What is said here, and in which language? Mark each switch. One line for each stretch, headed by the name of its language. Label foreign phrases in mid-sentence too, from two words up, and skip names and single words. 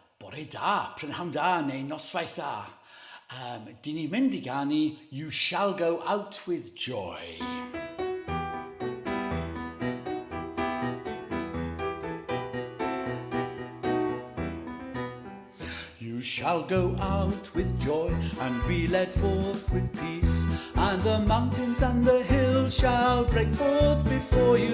Welsh: Bore da, prynhawn da neu noswaith dda. Dyn ni mynd I ganu You Shall Go Out With Joy.
English: You shall go out with joy and be led forth with peace, and the mountains and the hills shall break forth before you.